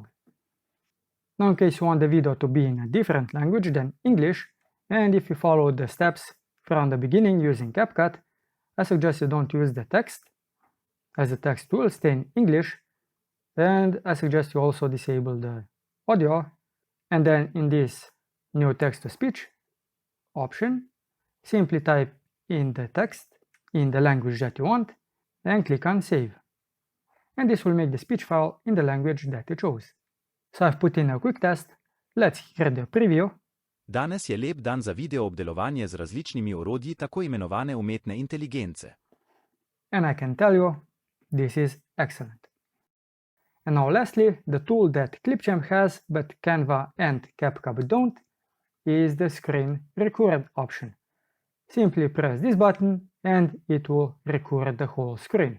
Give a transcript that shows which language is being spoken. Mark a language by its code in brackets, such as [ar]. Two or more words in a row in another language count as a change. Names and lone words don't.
[en] Now in case you want the video to be in a different language than English, and if you follow the steps from the beginning using CapCut, I suggest you don't use the text, as the text will stay in English, and I suggest you also disable the audio, and then in this new text-to-speech option, simply type in the text in the language that you want and click on Save. And this will make the speech file in the language that you chose. So I've put in a quick test. let's hear the preview. [sl] Danes je lep dan za video obdelovanje z različnimi orodji tako imenovane umetne inteligence. [en] And I can tell you, this is excellent. And now lastly, the tool that Clipchamp has but Canva and CapCut don't is the screen record option. Simply press this button and it will record the whole screen.